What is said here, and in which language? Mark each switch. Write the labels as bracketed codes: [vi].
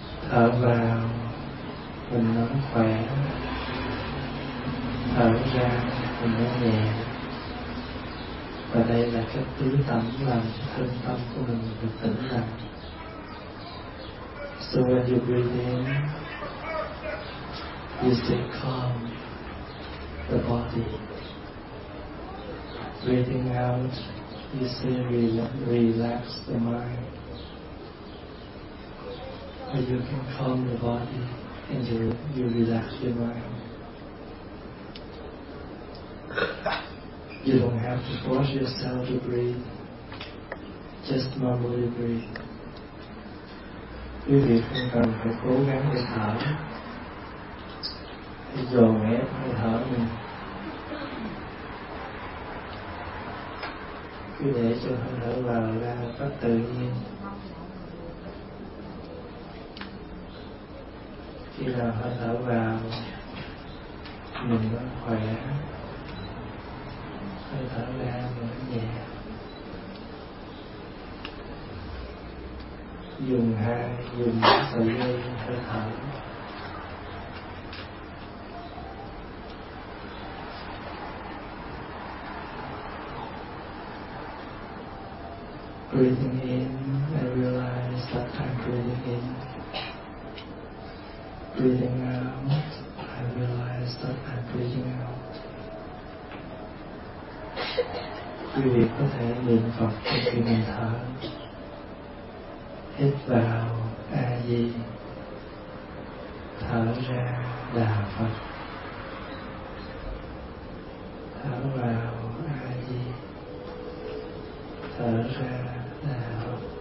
[vi] Thở vào mình nói khỏe, thở ra mình nói nhẹ. Và đây là cách tứ tâm làm cho thân tâm của mình được tĩnh lặng. [en] So when you breathe in, you stay calm, the body. Breathing out, you stay relax the mind. But you can calm the body and you relax your mind. You don't have to force yourself to breathe. Just normally breathe. [vi] Quý vị không cần phải cố gắng để thở, để dồn ép để thở mình. Cứ để cho hơi thở vào ra một cách tự nhiên. Khi nào hơi thở vào, mình nó khỏe. Hơi thở ra, mình nó nhẹ. Dùng hai, dùng sợi dây hơi thở. [en] Breathing in, I realize that I'm breathing in. Breathing out, I realize that I'm breathing out. [vi] Quý vị có thể niệm Phật trong khi mình thở. Hít vào A Di, thở ra Đà Phật. Thở vào A Di, thở ra Đà Phật.